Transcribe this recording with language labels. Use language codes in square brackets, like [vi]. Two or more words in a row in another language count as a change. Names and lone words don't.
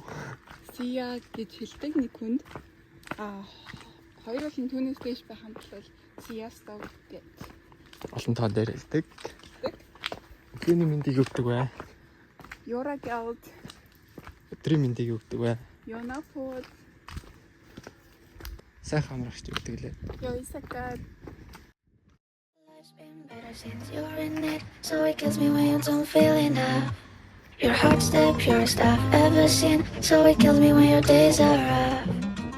[en] See ya [mn] гэж хэлдэг нэг хүнд. Хоёр бол түүнээс дэш байх юм бол [en] see ya stop [mn] гэж. Олон тоон дээр хэлдэг. Өглөөний мэндийг өгдөг бай. Ёра гялд. Өдрийн мэндийг өгдөг бай. Ёна фод. Сайхан амрагч өгдөг лээ. Ёисакад. [en] Life's been better since you're in it, so it kills me when you don't feel enough. Your heart's the purest I've ever seen, so it kills me when your days are rough.